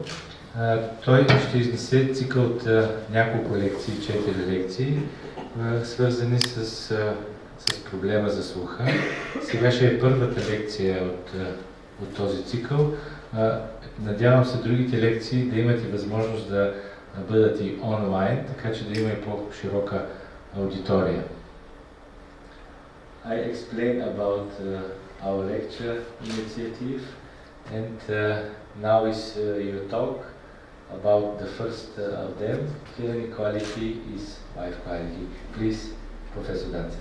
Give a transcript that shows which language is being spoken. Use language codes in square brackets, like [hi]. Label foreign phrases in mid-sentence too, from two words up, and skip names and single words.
[bg] Той ще изнесе цикъл от няколко лекции, 4 лекции, свързани с проблема за слуха. Сега ще е първата лекция от този цикъл. Надявам се другите лекции да имате възможност да бъдат и онлайн, така че да има и по-широка аудитория. [en] I explain about our lecture initiative, and now is your talk about the first of them. Hearing quality is life quality. Please, Professor Dацерт.